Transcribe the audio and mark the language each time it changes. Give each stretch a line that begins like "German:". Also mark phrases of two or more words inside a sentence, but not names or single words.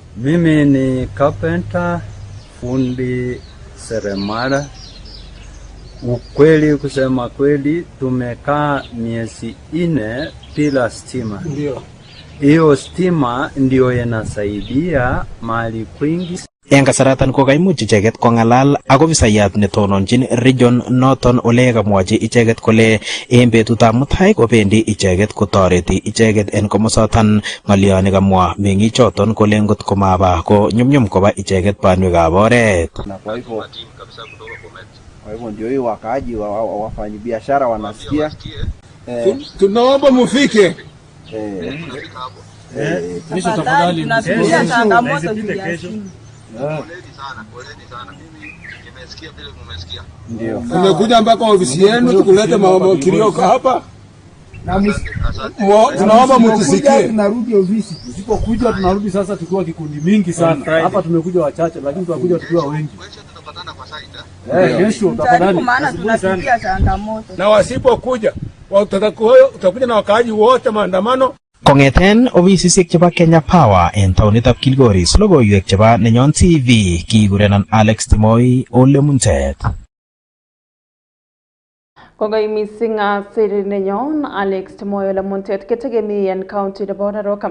Swahili: Mimi ni carpenter, fundi seremala. Ukweli kusema kweli tumekaa miezi 4 bila stima. Ndio. Hiyo stima ndio inasaidia mali kwingi.
Kalenjin: Eng kasaratan ko kaimuch icheket kongalal ak ofisayat netononjin region noton ole kamwachi icheket kole eng betutab mutai kobendi icheket kotoreti icheket en komosoton. Ng'olyoni kamwa meng'ichoton kole ngot komaba ko nyumnyum koba icheket banwekab oret.
Swahili: Kwa hivyo ndio hiyo wakaaji wafanyi biashara wanasikia. Tunaomba mufike. Tafadhali tunapitia changamoto kesho. Ndio. Tumekuja mpaka ofisi yenu tukulete kilio hapa. Tunaomba mtusikie. Tunarudi ofisi. Tusipokuja tunarudi sasa tukiwa kikundi mingi sana. Hapa tumekuja wachache lakini tunakuja tukiwa wengi. Kesho tafadhali. Maana tunapitia changamoto. Na wasipokuja utakuja na wakaaji wote maandamano.
Kalenjin: Kongeten ofisisiek chebo Kenya Power en taonitab Kilgoris, logoiywek chebo Nenyon TV, kikurenan Alex Timoi Ole Muntet. Kongoi missing Siri Nenyon Alex Timoi Ole Muntet ketegemi en county nebo Narok.